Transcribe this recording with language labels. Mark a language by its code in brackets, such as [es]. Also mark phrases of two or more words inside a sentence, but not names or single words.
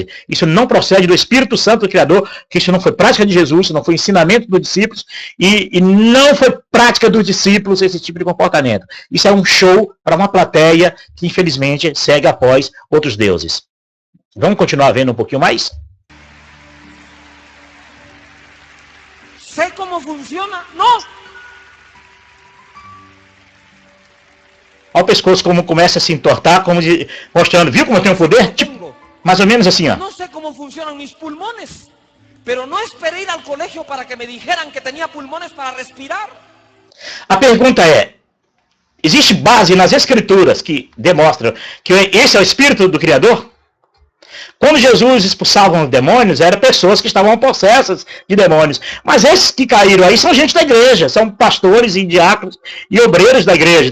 [pt] Isso não procede do Espírito Santo do Criador, que isso não foi prática de Jesus, isso não foi ensinamento dos discípulos, e não foi prática dos discípulos esse tipo de comportamento. Isso é um show para uma plateia que, infelizmente, segue após outros deuses. Vamos continuar vendo um pouquinho mais? [es] ¿Sé cómo funciona? No. [pt] Olha o pescoço como começa a se entortar, como mostrando, viu como eu tenho poder? Tipo, mais ou menos assim, ó. [es] No sé cómo funcionan mis pulmones, pero no esperé ir al colegio para que me dijeran que tenía pulmones para respirar. [pt] A pergunta é, existe base nas Escrituras que demonstram que esse é o Espírito do Criador? Quando Jesus expulsava os demônios, eram pessoas que estavam possessas de demônios. Mas esses que caíram aí são gente da igreja, são pastores e diáconos e obreiros da igreja.